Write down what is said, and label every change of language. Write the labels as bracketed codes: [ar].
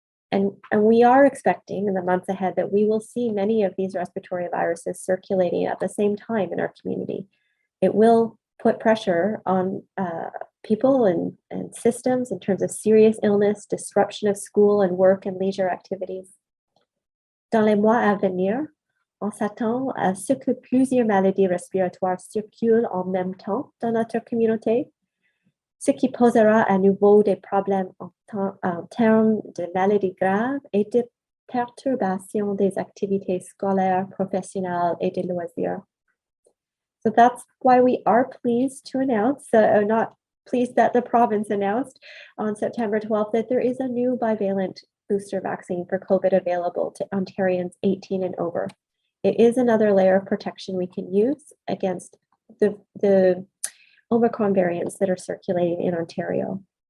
[en] And we are expecting in the months ahead that we will see many of these respiratory viruses circulating at the same time in our community. It will put pressure on people and systems in terms of serious illness, disruption of school and work and leisure activities. [fr] Dans les mois à venir, on s'attend à ce que plusieurs maladies respiratoires circulent en même temps dans notre communauté, ce qui posera à nouveau des problèmes en termes de maladies graves et de perturbation des activités scolaires, professionnelles et de loisirs. [en] So that's why we are pleased to announce, not pleased that the province announced on September 12th that there is a new bivalent booster vaccine for COVID available to Ontarians 18 and over. It is another layer of protection we can use against the Omicron variants that are circulating in Ontario.